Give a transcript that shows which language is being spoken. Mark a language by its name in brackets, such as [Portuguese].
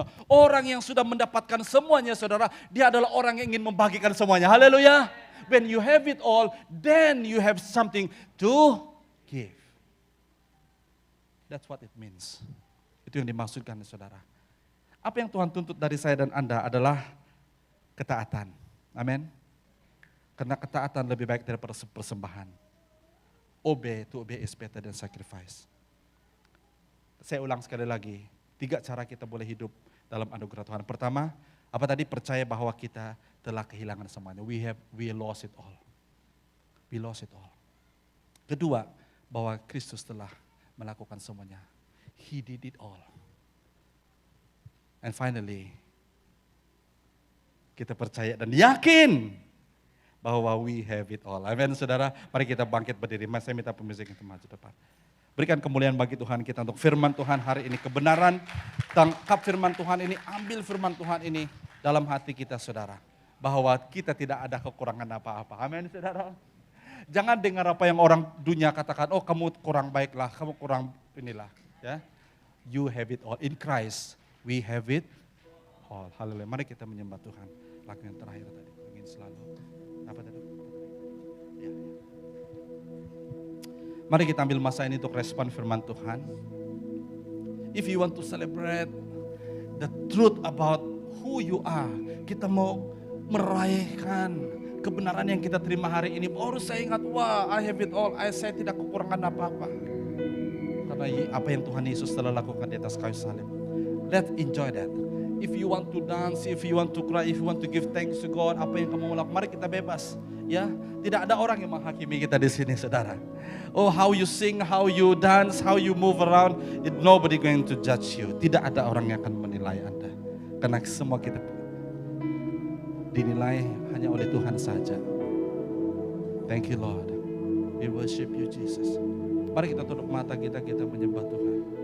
[Indonesian] Orang yang sudah mendapatkan semuanya, saudara, dia adalah orang yang ingin membagikan semuanya. Haleluya. [English] When you have it all, then you have something to give. That's what it means. [Indonesian] Itu yang dimaksudkan, saudara. Apa yang Tuhan tuntut dari saya dan Anda adalah ketaatan. Amin. Karena ketaatan lebih baik daripada persembahan. [English] Obey is better than sacrifice. [Indonesian] Saya ulang sekali lagi. 3 cara kita boleh hidup dalam anugerah Tuhan. Pertama, apa tadi? Percaya bahwa kita telah kehilangan semuanya. [English] We lost it all. We lost it all. [Indonesian] Kedua, bahwa Kristus telah melakukan semuanya. [English] He did it all. And finally, [Indonesian] kita percaya dan yakin bahwa [English] we have it all. [Indonesian] Amin, saudara. Mari kita bangkit berdiri. Mas, saya minta pemusik itu maju depan. Berikan kemuliaan bagi Tuhan kita untuk firman Tuhan hari ini. Kebenaran, tangkap firman Tuhan ini, ambil firman Tuhan ini dalam hati kita, saudara. Bahwa kita tidak ada kekurangan apa-apa. Amin, saudara. Jangan dengar apa yang orang dunia katakan, oh kamu kurang baiklah, kamu kurang inilah. Ya. [English] You have it all. In Christ, we have it all. [Indonesian] Haleluya. Mari kita menyembah Tuhan. Lagu yang terakhir tadi. Ingin selalu. Apa tadi? Ya. Mari kita ambil masa ini untuk respon firman Tuhan. [English] If you want to celebrate the truth about who you are, [Indonesian] kita mau merayakan kebenaran yang kita terima hari ini. Baru saya ingat, wah, [English] I have it all. [Indonesian] Saya tidak kekurangan apa-apa. karena apa yang Tuhan Yesus telah lakukan di atas kayu salib. [English] Let's enjoy that. If you want to dance, if you want to cry, if you want to give thanks to God, [Indonesian] apa yang kamu mau lakukan, mari kita bebas. Ya, tidak ada orang yang menghakimi kita di sini, saudara. [English] Oh, how you sing, how you dance, how you move around, nobody going to judge you. [Indonesian] Tidak ada orang yang akan menilai Anda, karena semua kita dinilai hanya oleh Tuhan saja. [English] Thank you Lord. We worship you Jesus. [Indonesian] Mari kita tutup mata kita menyembah Tuhan.